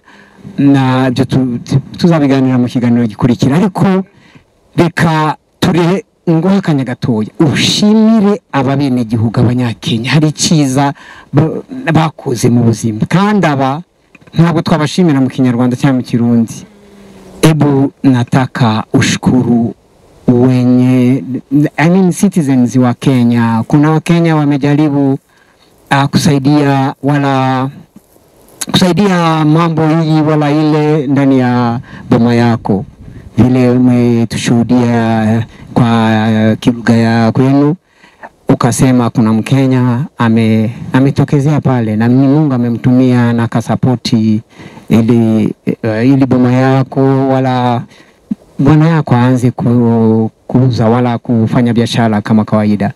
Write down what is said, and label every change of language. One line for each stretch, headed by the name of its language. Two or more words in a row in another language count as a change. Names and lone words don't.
Kinyarwanda: Nabyo tuzabiganira mu kiganiro gikurikira, ariko reka ture ngo akanya gatoya ushimire ababene gihugu abanyakenya. Hari cyiza bakoze mu buzima, kandi aba ntabwo twabashimira mu Kinyarwanda cyangwa mu Kirundi.
Swahili: Ebu nataka ushukuru wenye citizens wa Kenya. Kuna Wakenya wamejaribu kusaidia mambo hii wala ile ndani ya boma yako, vile umetushuhudia kwa kilugha ya kwenu, ukasema kuna Mkenya ametokezea pale na Mungu amemtumia na kasapoti ili boma yako wala bwana yako aanze kuuza wala kufanya biashara kama kawaida.